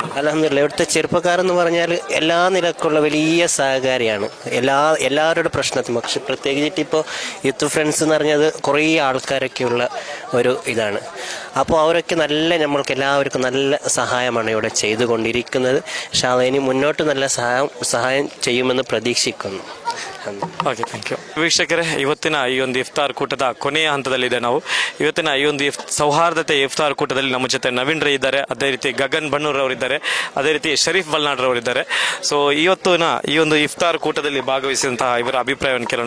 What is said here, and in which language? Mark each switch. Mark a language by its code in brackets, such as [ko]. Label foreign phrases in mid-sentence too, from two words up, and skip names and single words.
[ml] അൽഹംദുലില്ലാ, ഇവിടുത്തെ ചെറുപ്പക്കാരെന്ന് പറഞ്ഞാൽ എല്ലാ നിലക്കുള്ള വലിയ സഹകാരിയാണ് എല്ലാവരുടെ പ്രശ്നത്തിനും. പക്ഷെ പ്രത്യേകിച്ചിട്ട് ഇപ്പോൾ യൂത്ത് ഫ്രണ്ട്സ് എന്ന് പറഞ്ഞത് കുറേ ആൾക്കാരൊക്കെയുള്ള ഒരു ഇതാണ്. അപ്പോൾ അവരൊക്കെ നമ്മൾക്ക് എല്ലാവർക്കും നല്ല സഹായമാണ് ഇവിടെ ചെയ്തുകൊണ്ടിരിക്കുന്നത്. പക്ഷേ അതിന് മുന്നോട്ട് നല്ല സഹായം ചെയ്യുമെന്ന് പ്രതീക്ഷിക്കുന്നു. [en] OK, thank you. [kn] ವೀಕ್ಷಕರೇ, ಇವತ್ತಿನ ಈ ಒಂದು ಇಫ್ತಾರ್ ಕೂಟದ ಕೊನೆಯ ಹಂತದಲ್ಲಿದೆ ನಾವು. ಇವತ್ತಿನ ಈ ಒಂದು ಸೌಹಾರ್ದತೆ ಇಫ್ತಾರ್ ಕೂಟದಲ್ಲಿ ನಮ್ಮ ಜೊತೆ ನವೀನ್ ರೈ ಇದ್ದಾರೆ, ಅದೇ ರೀತಿ ಗಗನ್ ಬಣ್ಣೂರ್ ಅವರಿದ್ದಾರೆ, ಅದೇ ರೀತಿ ಶರೀಫ್ ಬಲ್ನಾಡ್ ಅವರಿದ್ದಾರೆ. ಸೊ ಇವತ್ತಿನ ಈ ಒಂದು ಇಫ್ತಾರ್ ಕೂಟದಲ್ಲಿ ಭಾಗವಹಿಸಿದಂತಹ ಇವರ ಅಭಿಪ್ರಾಯವನ್ನು ಕೇಳೋಣ.